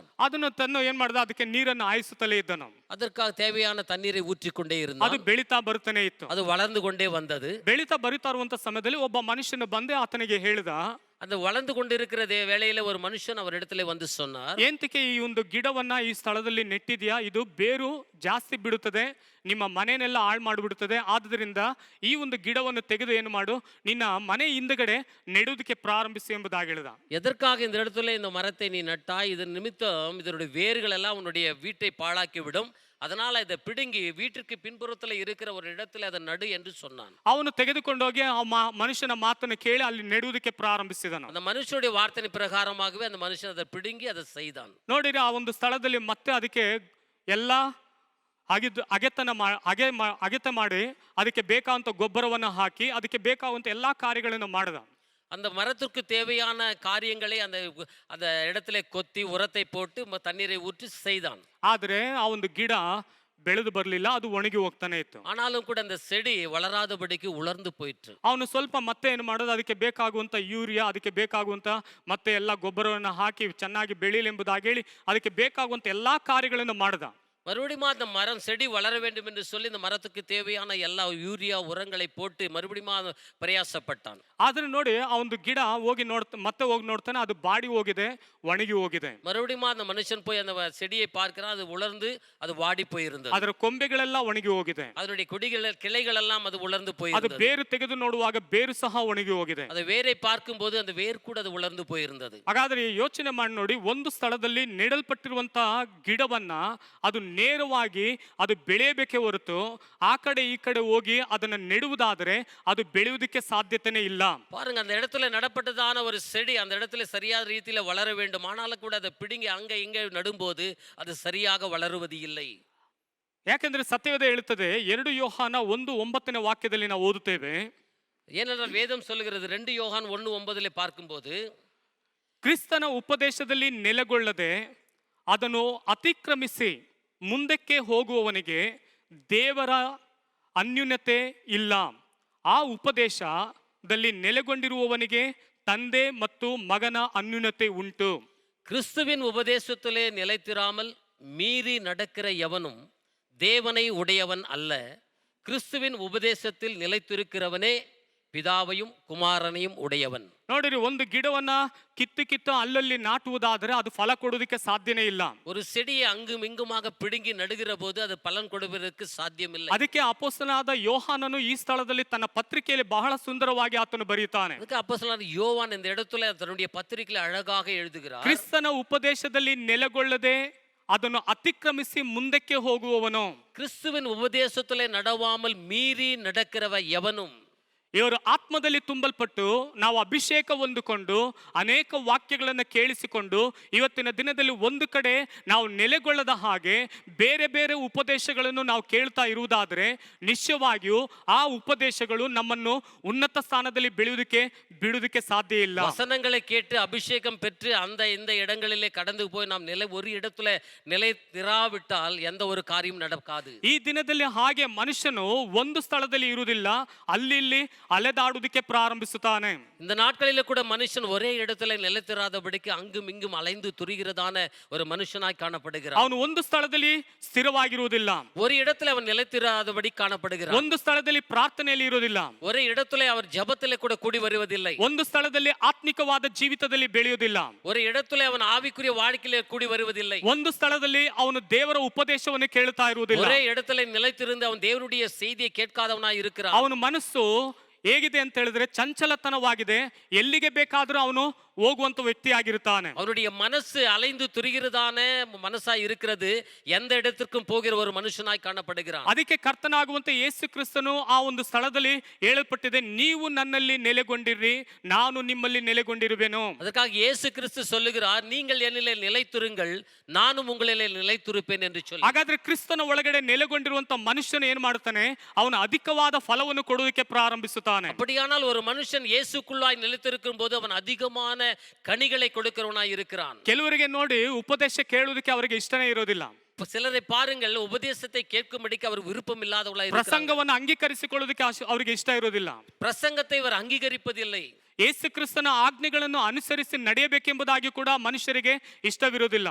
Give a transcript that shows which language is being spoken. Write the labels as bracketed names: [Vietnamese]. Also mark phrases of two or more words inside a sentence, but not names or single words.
[Kannada] ಅದನ್ನು ತನ್ನ ಏನ್ ಮಾಡ್ದ, ಅದಕ್ಕೆ ನೀರನ್ನು ಹಾಯಿಸುತ್ತಲೇ ಇದ್ದನು. [Tamil] அதற்காக தேவையான தண்ணீரை ஊற்றிக்கொண்டே [Kannada] ಅದು [Tamil] இருந்தான். [Kannada] ಬೆಳೀತಾ ಬರುತ್ತಾನೆ ಇತ್ತು. [Tamil] அது வளர்ந்து கொண்டே வந்தது. [Kannada] ಬೆಳೀತಾ ಬರುತ್ತಾ ಇರುವಂತ ಸಮಯದಲ್ಲಿ ಒಬ್ಬ ಮನುಷ್ಯನು ಬಂದೆ ಆತನಿಗೆ ಹೇಳಿದ, [Tamil] அந்த வளர்ந்து கொண்டிருக்கிற வேளையில ஒரு மனுஷன் அவர் இடத்துல வந்து சொன்னார், [Kannada] ಏಂತಕ್ಕೆ ಈ ಒಂದು ಗಿಡವನ್ನ ಈ ಸ್ಥಳದಲ್ಲಿ ನೆಟ್ಟಿದ್ಯಾ? ಇದು ಬೇರು ಜಾಸ್ತಿ ಬಿಡುತ್ತದೆ, ನಿಮ್ಮ ಮನೆಯನ್ನೆಲ್ಲ ಹಾಳು ಮಾಡಿಬಿಡುತ್ತದೆ. ಆದ್ರಿಂದ ಈ ಒಂದು ಗಿಡವನ್ನು ತೆಗೆದು ಏನು ಮಾಡು, ನಿನ್ನ ಮನೆ ಹಿಂದಗಡೆ ನೆಡುವುದಕ್ಕೆ ಪ್ರಾರಂಭಿಸಿ ಎಂಬುದಾಗಿ ಹೇಳಿದ. [Tamil] எதற்காக இந்த இடத்துல இந்த மரத்தை நீ நட்டாய்? இதன் நிமித்தம் இதனுடைய வேர்கள் எல்லாம் உன்னுடைய வீட்டை பாழாக்கி விடும். அதனால இதை பிடுங்கி வீட்டிற்கு பின்புறத்துல இருக்கிற ஒரு இடத்துல அதை நடு என்று சொன்னான். [Kannada] ಅವನು ತೆಗೆದುಕೊಂಡೋಗಿ ಆ ಮನುಷ್ಯನ ಮಾತನ್ನು ಕೇಳಿ ಅಲ್ಲಿ ನೆಡುವುದಕ್ಕೆ ಪ್ರಾರಂಭಿಸಿದನು. [Tamil] அந்த மனுஷனுடைய வார்த்தையின் பிரகாரமாகவே அந்த மனுஷன் அதை பிடுங்கி அதை செய்தான். [Kannada] ನೋಡಿರಿ, ಆ ಒಂದು ಸ್ಥಳದಲ್ಲಿ ಮತ್ತೆ ಅದಕ್ಕೆ ಎಲ್ಲ ಅಗೆತ ಮಾಡಿ ಅದಕ್ಕೆ ಬೇಕಾದಂತ ಗೊಬ್ಬರವನ್ನು ಹಾಕಿ ಅದಕ್ಕೆ ಬೇಕಾಗುವಂತ ಎಲ್ಲಾ ಕಾರ್ಯಗಳನ್ನು ಮಾಡಿದ. [Tamil] அந்த மரத்திற்கு தேவையான காரியங்களை அந்த அந்த இடத்துல கொத்தி உரத்தை போட்டு தண்ணீரை ஊற்றி செய்தான். [Kannada] ಆದ್ರೆ ಆ ಒಂದು ಗಿಡ ಬೆಳೆದು ಬರಲಿಲ್ಲ, ಅದು ಒಣಗಿ ಹೋಗ್ತಾನೆ ಇತ್ತು. [Tamil] ஆனாலும் கூட அந்த செடி வளராதபடிக்கு உலர்ந்து போயிற்று. [Kannada] ಅವನು ಸ್ವಲ್ಪ ಮತ್ತೆ ಏನು ಮಾಡೋದು, ಅದಕ್ಕೆ ಬೇಕಾಗುವಂತ ಯೂರಿಯಾ, ಅದಕ್ಕೆ ಬೇಕಾಗುವಂತ ಮತ್ತೆ ಎಲ್ಲ ಗೊಬ್ಬರವನ್ನು ಹಾಕಿ ಚೆನ್ನಾಗಿ ಬೆಳೀಲಿ ಎಂಬುದಾಗಿ ಹೇಳಿ ಅದಕ್ಕೆ ಬೇಕಾಗುವಂತ ಎಲ್ಲಾ ಕಾರ್ಯಗಳನ್ನು ಮಾಡಿದ. [Tamil] மறுபடியும் அந்த மரம் செடி வளர வேண்டும் என்று சொல்லி இந்த மரத்துக்கு தேவையான எல்லா யூரியா உரங்களை போட்டு மறுபடியும் பிரயாசப்பட்டான். [Kannada] ಆದ್ರೆ ನೋಡಿ, ಆ ಒಂದು ಗಿಡ ಮತ್ತೆ ಹೋಗಿ ನೋಡ್ತಾನೆ, ಅದು ಬಾಡಿ ಹೋಗಿದೆ, ಒಣಗಿ ಹೋಗಿದೆ. [Tamil] மறுபடியும் அந்த மனுஷன் போய் அந்த செடியை பார்க்கிறான், அது உலர்ந்து அது வாடி போயிருந்தது. [Kannada] ಅದರ ಕೊಂಬೆಗಳೆಲ್ಲ ಒಣಗಿ ಹೋಗಿದೆ, [Tamil] அதனுடைய கிளைகள் எல்லாம் அது உலர்ந்து [Kannada] ಅದು [Tamil] போயிருந்தது. [Kannada] ಬೇರು ತೆಗೆದು ನೋಡುವಾಗ ಬೇರು ಸಹ ಒಣಗಿ ಹೋಗಿದೆ. [Tamil] அது வேரை பார்க்கும்போது அந்த வேர் கூட அது உலர்ந்து போயிருந்தது. [Kannada] ಹಾಗಾದ್ರೆ ಯೋಚನೆ ಮಾಡಿ ನೋಡಿ, ಒಂದು ಸ್ಥಳದಲ್ಲಿ ನೆಡಲ್ಪಟ್ಟಿರುವಂತಹ ಗಿಡವನ್ನ ಅದು ನೇರವಾಗಿ ಅದು ಬೆಳೆಯಬೇಕೇ ಹೊರತು ಆ ಕಡೆ ಈ ಕಡೆ ಹೋಗಿ ಅದನ್ನ ನೆಡುವುದಾದರೆ ಅದು ಬೆಳೆಯುವುದಕ್ಕೆ ಸಾಧ್ಯತೆನೇ ಇಲ್ಲ. [Tamil] பாருங்க, அந்த இடத்துல நடப்பட்டதான ஒரு செடி அந்த இடத்துல சரியான ரீதியில வளர வேண்டும். ஆனாலும் கூட அதை பிடுங்கி அங்க இங்க நடும்போது அது சரியாக வளருவது இல்லை. [Kannada] ಯಾಕೆಂದ್ರೆ ಸತ್ಯವೇದ ಹೇಳುತ್ತದೆ, 2 ಯೋಹಾನ 1:9 ವಾಕ್ಯದಲ್ಲಿ ನಾವು ಓದುತ್ತೇವೆ. [Tamil] ஏனென்றால் வேதம் சொல்லுகிறது, 2 யோவான் 1:9 பார்க்கும்போது, [Kannada] ಕ್ರಿಸ್ತನ ಉಪದೇಶದಲ್ಲಿ ನೆಲೆಗೊಳ್ಳದೆ ಅದನ್ನು ಅತಿಕ್ರಮಿಸಿ ಮುಂದಕ್ಕೆ ಹೋಗುವವನಿಗೆ ದೇವರ ಅನ್ಯೂನ್ಯತೆ ಇಲ್ಲ. ಆ ಉಪದೇಶದಲ್ಲಿ ನೆಲೆಗೊಂಡಿರುವವನಿಗೆ ತಂದೆ ಮತ್ತು ಮಗನ ಅನ್ಯೂನ್ಯತೆ ಉಂಟು. [Tamil] கிறிஸ்துவின் உபதேசத்திலே நிலைத்திராமல் மீறி நடக்கிற எவனும் தேவனை உடையவன் அல்ல. கிறிஸ்துவின் உபதேசத்தில் நிலைத்திருக்கிறவனே பிதாவையும் குமாரனையும் உடையவன். [Kannada] ನೋಡಿರಿ, ಒಂದು ಗಿಡವನ್ನ ಕಿತ್ತು ಅಲ್ಲಲ್ಲಿ ನಾಟುವುದಾದರೆ ಅದು ಫಲ ಕೊಡುವುದಕ್ಕೆ ಸಾಧ್ಯನೇ ಇಲ್ಲ. [Tamil] ஒரு செடியை அங்கும் இங்குமாக பிடுங்கி நடுகிற போது அது பலன் கொடுப்பதற்கு சாத்தியமில்லை. [Kannada] ಅದಕ್ಕೆ ಅಪೊಸ್ತಲನಾದ ಯೋಹಾನನು ಈ ಸ್ಥಳದಲ್ಲಿ ತನ್ನ ಪತ್ರಿಕೆಯಲ್ಲಿ ಬಹಳ ಸುಂದರವಾಗಿ ಆತನು ಬರೆಯುತ್ತಾನೆ. [Tamil] அதுக்கு அப்போஸ்தலனாகிய யோவான் இந்த இடத்துல தன்னுடைய பத்திரிகையில் அழகாக எழுதுகிறார், [Kannada] ಕ್ರಿಸ್ತನ ಉಪದೇಶದಲ್ಲಿ ನೆಲೆಗೊಳ್ಳದೆ ಅದನ್ನು ಅತಿಕ್ರಮಿಸಿ ಮುಂದಕ್ಕೆ ಹೋಗುವವನು, [Tamil] கிறிஸ்துவின் உபதேசத்திலே நடவாமல் மீறி நடக்கிறவ எவனும். [Kannada] ಇವರು ಆತ್ಮದಲ್ಲಿ ತುಂಬಲ್ಪಟ್ಟು ನಾವು ಅಭಿಷೇಕ ಹೊಂದಿಕೊಂಡು ಅನೇಕ ವಾಕ್ಯಗಳನ್ನು ಕೇಳಿಸಿಕೊಂಡು ಇವತ್ತಿನ ದಿನದಲ್ಲಿ ಒಂದು ಕಡೆ ನಾವು ನೆಲೆಗೊಳ್ಳದ ಹಾಗೆ ಬೇರೆ ಬೇರೆ ಉಪದೇಶಗಳನ್ನು ನಾವು ಕೇಳ್ತಾ ಇರುವುದಾದರೆ ನಿಶ್ಚಯವಾಗಿಯೂ ಆ ಉಪದೇಶಗಳು ನಮ್ಮನ್ನು ಉನ್ನತ ಸ್ಥಾನದಲ್ಲಿ ಬಿಡುವುದಕ್ಕೆ ಸಾಧ್ಯ ಇಲ್ಲ. [Tamil] வசனங்களை கேட்டு அபிஷேகம் பெற்று அந்த இந்த இடங்களிலே கடந்து போய் நாம் ஒரு இடத்துல நிலைத்திராவிட்டால் எந்த ஒரு காரியம் நடக்காது. [Kannada] ಈ ದಿನದಲ್ಲಿ ಹಾಗೆ ಮನುಷ್ಯನು ಒಂದು ಸ್ಥಳದಲ್ಲಿ ಇರುವುದಿಲ್ಲ, ಅಲ್ಲಿ ಅಲೆದಾಡುವುದಕ್ಕೆ ಪ್ರಾರಂಭಿಸುತ್ತಾನೆ. [Tamil] இந்த நாட்களிலே கூட மனுஷன் ஒரே இடத்துல நிலைத்திராதபடிக்கு அங்கும் இங்கும் அலைந்து துரிகிறதான ஒரு மனுஷனாய் காணப்படுகிறான். [Kannada] ಅವನು ಒಂದು ಸ್ಥಳದಲ್ಲಿ ಸ್ಥಿರವಾಗಿರುವುದಿಲ್ಲ, [Tamil] ஒரு இடத்துல அவன் நிலைத்திராதபடி காணப்படுகிறான். [Kannada] ಒಂದು ಸ್ಥಳದಲ್ಲಿ ಪ್ರಾರ್ಥನೆಯಲ್ಲಿ ಇರುವುದಿಲ್ಲ, [Tamil] ஒரே இடத்துல அவர் ஜெபத்திலே கூட கூடி வருவதில்லை. [Kannada] ಒಂದು ಸ್ಥಳದಲ್ಲಿ ಆತ್ಮಿಕವಾದ ಜೀವಿತದಲ್ಲಿ ಬೆಳೆಯುವುದಿಲ್ಲ, [Tamil] ஒரு இடத்துல அவன் ஆவிக்குரிய வாழ்க்கையிலே கூடி வருவதில்லை. [Kannada] ಒಂದು ಸ್ಥಳದಲ್ಲಿ ಅವನು ದೇವರ ಉಪದೇಶವನ್ನು ಕೇಳ್ತಾ ಇರುವುದಿಲ್ಲ, [Tamil] ஒரே இடத்துல நிலைத்திருந்து அவன் தேவனுடைய செய்தியை கேட்காதவனாய் இருக்கிறான். [Kannada] ಅವನ ಮನಸ್ಸು ಹೇಗಿದೆ ಅಂತ ಹೇಳಿದ್ರೆ ಚಂಚಲತನವಾಗಿದೆ, ಎಲ್ಲಿಗೆ ಬೇಕಾದರೂ ಅವನು ಹೋಗುವಂತ ವ್ಯಕ್ತಿ ಆಗಿರುತ್ತಾನೆ. [Tamil] அவருடைய மனசு அலைந்து துரிகிறதான மனசாய் இருக்கிறது, எந்த இடத்திற்கும் போகிற ஒரு மனுஷனாய் காணப்படுகிறான். [Kannada] ಅದಕ್ಕೆ ಕರ್ತನಾಗುವಂತ ಯೇಸು ಕ್ರಿಸ್ತನು ಆ ಒಂದು ಸ್ಥಳದಲ್ಲಿ ಹೇಳಲ್ಪಟ್ಟಿದೆ, ನೀವು ನನ್ನಲ್ಲಿ ನೆಲೆಗೊಂಡಿರಿ, ನಾನು ನಿಮ್ಮಲ್ಲಿ ನೆಲೆಗೊಂಡಿರುವೆನು. ಅದಕ್ಕಾಗಿ ಯೇಸು ಕ್ರಿಸ್ತು [Tamil] சொல்லுகிறார், நீங்கள் என்னிலே நிலைத்திருங்கள், நானும் உங்களிலே நிலைத்திருப்பேன் என்று சொல்லி. [Kannada] ಹಾಗಾದ್ರೆ ಕ್ರಿಸ್ತನ ಒಳಗಡೆ ನೆಲೆಗೊಂಡಿರುವಂತ ಮನುಷ್ಯನು ಏನು ಮಾಡ್ತಾನೆ, ಅವನು ಅಧಿಕವಾದ ಫಲವನ್ನು ಕೊಡುವುದಕ್ಕೆ ಪ್ರಾರಂಭಿಸುತ್ತಾನೆ. [Tamil] அப்படியானால் ஒரு மனுஷன் இயேசுக்குள்ளாய் நிலைத்திருக்கும் போது அவன் அதிகமான கனிகளை கொடுக்கிறவனாய் இருக்கிறான். [Kannada] ಕೆಲವರಿಗೆ ನೋಡಿ ಉಪದೇಶ ಕೇಳುವುದಕ್ಕೆ ಅವರಿಗೆ ಇಷ್ಟನೇ ಇರೋದಿಲ್ಲ. [Tamil] சிலரை பாருங்கள், உபதேசத்தை கேட்கும்படிக்கு அவர் விருப்பம் இல்லாதவர்களாக இருக்கிறாங்க. [Kannada] ಪ್ರಸಂಗವನ್ನು ಅಂಗೀಕರಿಸಿಕೊಳ್ಳೋದಕ್ಕೆ ಅವರಿಗೆ ಇಷ್ಟ ಇರೋದಿಲ್ಲ. [Tamil] பிரசங்கத்தை இவர் அங்கீகரிப்பதில்லை. [Kannada] ಯೇಸು ಕ್ರಿಸ್ತನ ಆಜ್ಞೆಗಳನ್ನು ಅನುಸರಿಸಿ ನಡೆಯಬೇಕೆಂಬುದಾಗಿ ಕೂಡ ಮನುಷ್ಯರಿಗೆ ಇಷ್ಟವಿರೋದಿಲ್ಲ.